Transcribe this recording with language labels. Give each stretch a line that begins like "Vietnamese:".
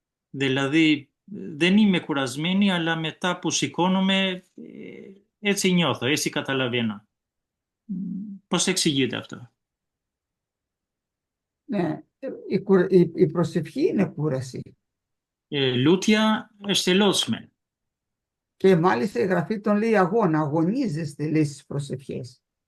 Greek: Δηλαδή δεν είμαι κουρασμένη, αλλά μετά που σηκώνομαι έτσι νιώθω, έτσι καταλαβαίνω. Πώς εξηγείται αυτό? Ναι, η προσευχή είναι κούραση.
Albanian: Λούτια është e lodhshme.
Greek: Και μάλιστα η Γραφή τον λέει αγώνα, αγωνίζεστε, λέει στις προσευχές.